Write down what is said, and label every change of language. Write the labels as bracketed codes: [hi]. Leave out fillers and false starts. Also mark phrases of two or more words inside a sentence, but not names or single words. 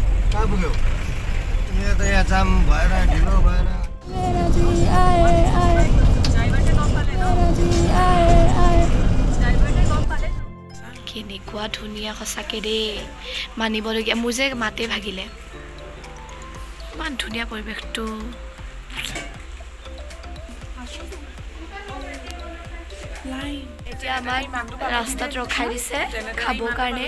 [ne] कहाँ पुग्यो यहाँ त यहाँ जाम भएर ढिलो भएर [as] কেনেকুৱা ধুনীয়া সঁচাকৈ দেই মানিবলগীয়া মোৰ যে মাতে ভাগিলে ইমান ধুনীয়া পৰিৱেশটো এতিয়া আমাক ৰাস্তাত ৰখাই দিছে খাবৰ কাৰণে